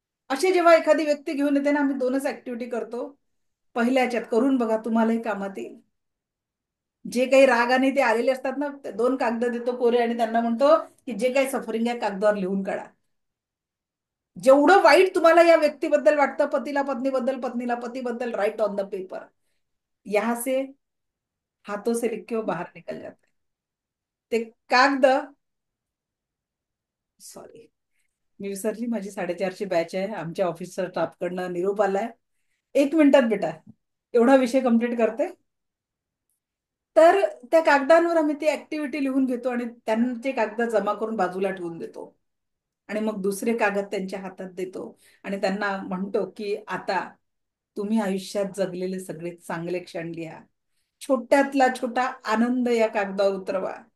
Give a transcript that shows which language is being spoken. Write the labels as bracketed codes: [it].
[mr] अशी जेव्हा एखादी व्यक्ती घेऊन येते ना, आम्ही 2च ऍक्टिव्हिटी करतो. पहिल्या याच्यात करून बघा, तुम्हालाही कामात येईल. जे काही रागाने ते आलेले असतात ना, 2 कागद देतो कोरे आणि त्यांना म्हणतो की जे काही सफरिंग आहे कागदावर लिहून काढा. जेवढं वाईट तुम्हाला या व्यक्तीबद्दल वाटतं, पतीला पत्नीबद्दल, पत्नीला पतीबद्दल, [en] Write on the paper. [hi] यहाँ से हाथों से लिख के वो बाहर निकल जाते. [mr] ते कागद, सॉरी मी विसरली, माझी 4:30ची बॅच आहे, आमच्या ऑफिसच्या स्टाफकडनं निरोप आलाय. 1 मिनिटात बेटा एवढा विषय कंप्लीट करते. तर त्या कागदांवर आम्ही ती ऍक्टिव्हिटी लिहून घेतो आणि त्यांचे कागद जमा करून बाजूला ठेवून देतो, आणि मग दुसरे कागद त्यांच्या हातात देतो आणि त्यांना म्हणतो की आता तुम्ही आयुष्यात जगलेले सगळे चांगले क्षण लिहा, छोट्यातला छोटा आनंद या कागदावर उतरवा.